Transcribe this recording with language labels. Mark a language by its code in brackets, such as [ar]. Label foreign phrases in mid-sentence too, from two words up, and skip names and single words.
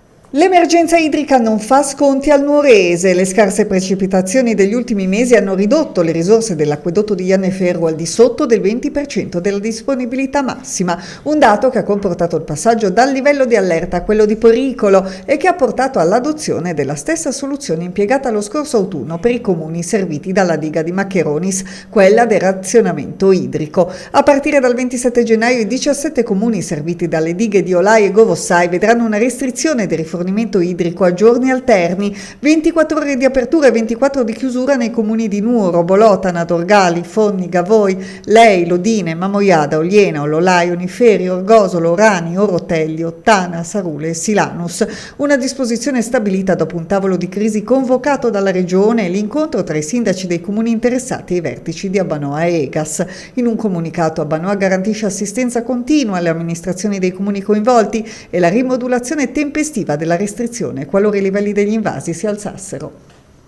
[it] L'emergenza idrica non fa sconti al Nuorese. Le scarse precipitazioni degli ultimi mesi hanno ridotto le risorse dell'acquedotto di Ianneferro al di sotto del 20% della disponibilità massima, un dato che ha comportato il passaggio dal livello di allerta a quello di pericolo e che ha portato all'adozione della stessa soluzione impiegata lo scorso autunno per i comuni serviti dalla diga di Maccheronis, quella del razionamento idrico. A partire dal 27 gennaio i 17 comuni serviti dalle dighe di Olai e Govossai vedranno una restrizione del rifornimento idrico a giorni alterni, 24 ore di apertura e 24 di chiusura nei comuni di Nuoro, Bolotana, Dorgali, Fonni, Gavoi, Lei, Lodine, Mamoiada, Oliena, Ololai, Oniferi, Orgosolo, Orani, Orotelli, Ottana, Sarule e Silanus. Una disposizione stabilita dopo un tavolo di crisi convocato dalla Regione e l'incontro tra i sindaci dei comuni interessati e i vertici di Abbanoa e Egas. In un comunicato Abbanoa garantisce assistenza continua alle amministrazioni dei comuni coinvolti e la rimodulazione tempestiva della restrizione qualora i livelli degli invasi si alzassero.